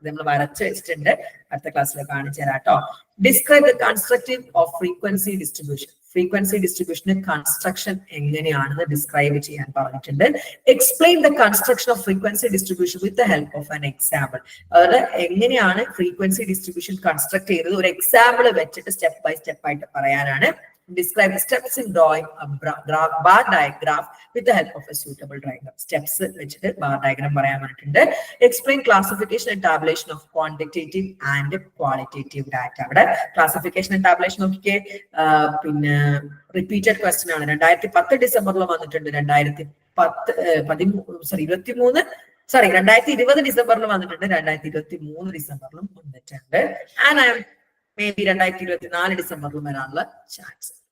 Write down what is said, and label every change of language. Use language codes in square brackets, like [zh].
[ml] നമ്മൾ വരച്ച് വെച്ചിട്ടുണ്ട്, അടുത്ത ക്ലാസ്സിൽ കാണിച്ചു തരാം കേട്ടോ. [en] Describe the constructive of frequency distribution. [ml] Frequency ഡിസ്ട്രിബ്യൂഷന് construction എങ്ങനെയാണെന്ന് ഡിസ്ക്രൈബ് ചെയ്യാൻ പറഞ്ഞിട്ടുണ്ട്. [en] Explain the construction of frequency distribution with the help of an example. [ml] അതായത് എങ്ങനെയാണ് ഫ്രീക്വൻസി ഡിസ്ട്രിബ്യൂഷൻ കൺസ്ട്രക്ട് ചെയ്തത് ഒരു എക്സാമ്പിൾ വെച്ചിട്ട് സ്റ്റെപ്പ് ബൈ സ്റ്റെപ്പ് ആയിട്ട് പറയാനാണ്. [en] Describe the steps in drawing a bar diagram with the help of a suitable diagram. Steps [ml] വെച്ചിട്ട് [en] bar diagram [ml] പറയാൻ പറഞ്ഞിട്ടുണ്ട്. [en] Explain classification and tabulation of quantitative and qualitative data. [ml] അവിടെ classification and tabulation നോക്കിക്കേ, പിന്നെ repeated question ആണ്. 2010 ഡിസംബറിൽ വന്നിട്ടുണ്ട്, 2020 ഡിസംബറിൽ വന്നിട്ടുണ്ട്, 2023 ഡിസംബറിലും വന്നിട്ടുണ്ട്. [en] and may be [ml] 2024 ഡിസംബറിലും വരാനുള്ള ചാൻസ്.